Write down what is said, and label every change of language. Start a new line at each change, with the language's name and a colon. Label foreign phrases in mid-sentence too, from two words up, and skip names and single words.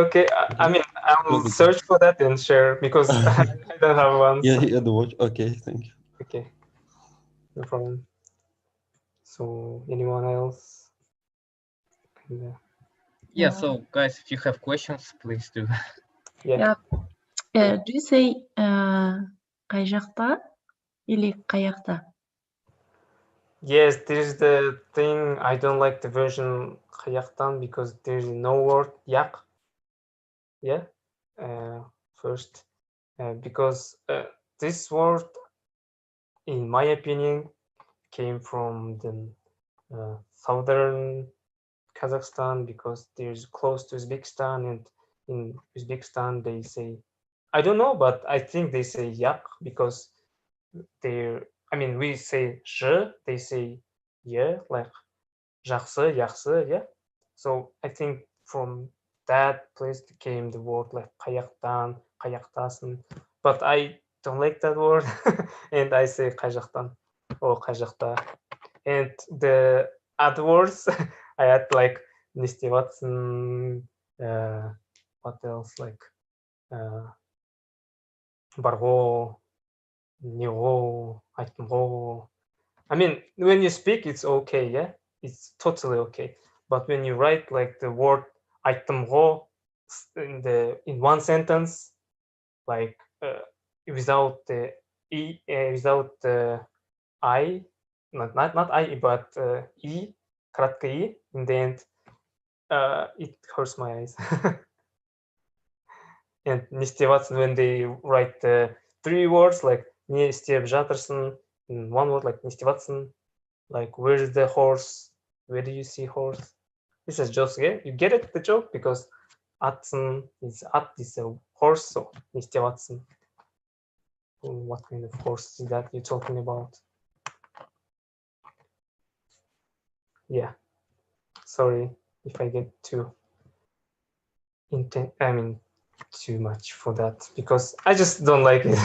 English: I mean, I will search for that and share because I don't have one. Yeah, the watch. Okay, thank you. Okay, no problem. So, anyone else? Yeah. So, guys, if you have questions, please do. Yeah. Do you say
Kazakh: қай жақта
English: или қаяқта? Yes, there's the thing. I don't like the version қаяқтан because there's no word yak. Yeah. First, because this word, in my opinion, came from the southern Kazakhstan because there's close to Uzbekistan, and in Uzbekistan they say, I don't know, but I think they say yak because we say j, they say yeah, like
Kazakh: жақсы, жақсы,
English: yeah. So I think from that place came the word like
Kazakh: қаяқтан, қаяқтасың,
English: but I don't like that word and I say
Kazakh: қай жақтан
English: or
Kazakh: қай жақта.
English: And the other words I had like
Kazakh: не істеватсың,
English: what else, like
Kazakh: барғо, неғо, айттымғо.
English: I mean, when you speak, it's okay, yeah, it's totally okay. But when you write like the word айттымғо in one sentence, like without the e, without the I, not I, but E,
Russian: краткое E
English: in the end, it hurts my eyes.
Kazakh: And не істеватсың,
English: when they write three words, like
Kazakh: не істеп жатырсың,
English: in one word, like
Kazakh: не істеватсың,
English: like where is the horse, where do you see horse? This is just, yeah, you get it, the joke, because атсың is a horse, so
Kazakh: не істеватсың.
English: What kind of horse is that you're talking about? Yeah, sorry if I get too too much for that, because I just don't like it.